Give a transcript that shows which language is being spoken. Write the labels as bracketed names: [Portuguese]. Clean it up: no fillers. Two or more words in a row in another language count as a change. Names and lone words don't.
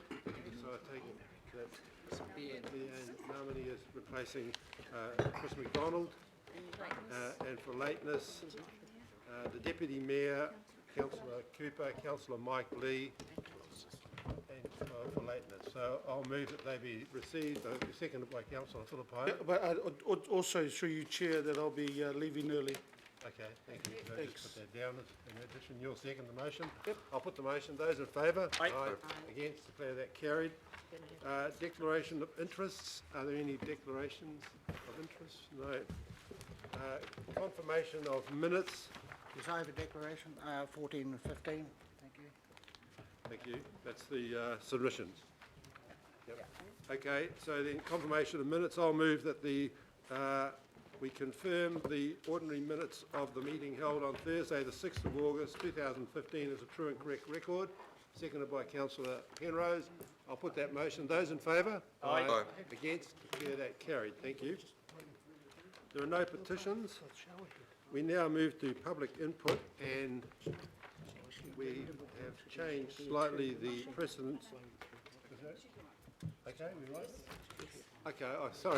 [English] So I take it that Leanne Namani is replacing Chris McDonald, and for lateness, the Deputy Mayor, Councillor Cooper, Councillor Mike Lee, and for lateness. So I'll move that they be received. Seconded by Councillor Philippine. Yeah, but also through you, Chair, that I'll be leaving early. Okay, thank you. So just put that down. In addition, you'll second the motion. Yep. I'll put the motion. Those in favour? Aye. Against? Declare that carried. Declaration of interests. Are there any declarations of interest? No. Confirmation of minutes. Yes, I have a declaration, 14 and 15. Thank you. Thank you. That's the submissions. Yep. Okay, so then confirmation of minutes. I'll move that we confirm the ordinary minutes of the meeting held on Thursday, the 6th of August 2015 as a true and correct record. Seconded by Councillor Penrose. I'll put that motion. Those in favour? Aye. Aye. Against? Declare that carried. Thank you. There are no petitions. We now move to public input, and we have changed slightly the precedence. Okay, we right? Okay, oh, sorry.